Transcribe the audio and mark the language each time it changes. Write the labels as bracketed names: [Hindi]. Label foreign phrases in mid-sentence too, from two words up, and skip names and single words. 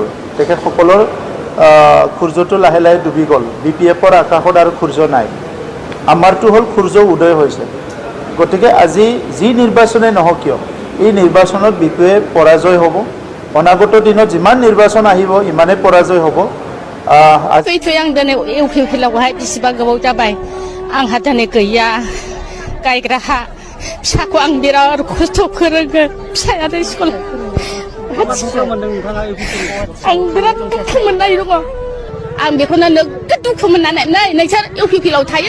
[Assamese] তেখেতসকলৰ সূৰ্যটো লাহে লাহে ডুবি গ'ল। BPFৰ আকাশত আৰু সূৰ্য নাই। আমাৰটো হ'ল সূৰ্য উদয় হৈছে। গতিকে আজি যি নিৰ্বাচনে নহওক কিয়, এই নিৰ্বাচনত BPF পৰাজয় হ'ব। অনাগত দিনত যিমান নিৰ্বাচন আহিব ইমানে পৰাজয় হ'ব। [Bodo] आं दिनै इउपिपिएलआवहाय बेसेबा गोबाव जाबाय आंहा दिनै गैया गायग्रा हा फिसाखौ आं बिराद खस्थ' फोरोङो फिसायानो स्कुल आं बिराद दुखु मोननाय दङ आं बेखौनो नोगोद दुखु मोननानै नै नोंसोर इउपिपिएलआव थायो